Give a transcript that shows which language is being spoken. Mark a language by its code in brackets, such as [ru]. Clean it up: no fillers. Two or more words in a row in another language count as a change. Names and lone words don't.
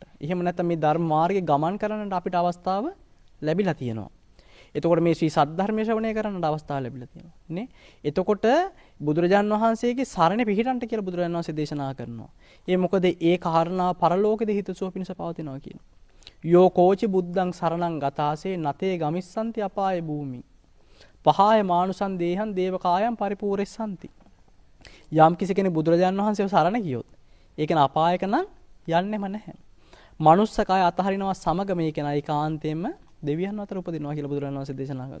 [si] එහෙම නැත්නම් මේ ධර්ම මාර්ගයේ ගමන් කරන්නට අපිට අවස්ථාව ලැබිලා තියෙනවා. එතකොට මේ ශ්‍රී සද්ධර්මයේ ශ්‍රවණය කරන්නට අවස්ථාව ලැබිලා තියෙනවා නේ. එතකොට බුදුරජාණන් වහන්සේගේ සරණ පිහිටන්ට කියලා බුදුරජාණන් වහන්සේ දේශනා කරනවා. ඒ මොකද ඒ කාරණා පරලෝකෙද හිතසුව පිණිස පවතිනවා කියනවා. [pi] යෝ කෝචි බුද්ධං සරණං ගතාසේ නතේ ගමිස්සන්ති අපාය භූමි. පහාය මානුසං දේහං දේවකායම් පරිපූර්ණෙස්සන්ති. [si] යම් කිසි කෙනෙක් බුදුරජාණන් වහන්සේව සරණ ගියොත් ඒ කෙනා අපායක නම් යන්නෙම නැහැ. මනුස්ස කය අතහරිනවා සමග මේ කෙනා ඒකාන්තයෙන්ම දෙවියන් අතර උපදිනවා කියලා බුදුරජාණන් වහන්සේ දේශනා කරා.